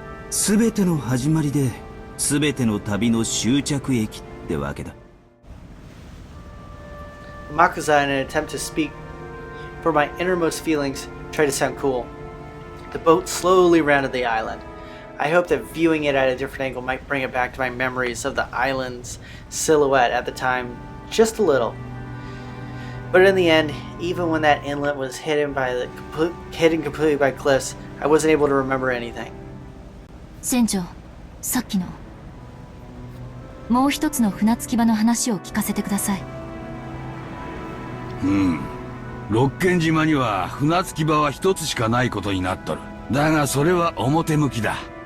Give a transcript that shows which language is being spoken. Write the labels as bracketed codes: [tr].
[ja] すべての始まりで、すべての旅の終着駅ってわけだ。 [en] Makuza, in an attempt to speak for my innermost feelings, tried to sound cool. The boat slowly rounded the island. I hoped that viewing it at a different angle might bring it back to my memories of the island's silhouette at the time, just a little. But in the end, even when that inlet was hidden completely by cliffs, I wasn't able to remember anything. [ja] 船長、さっきのもう一つの船着き場の話を聞かせてください。六軒島には船着き場は一つしかないことになっとる。だがそれは表向きだ。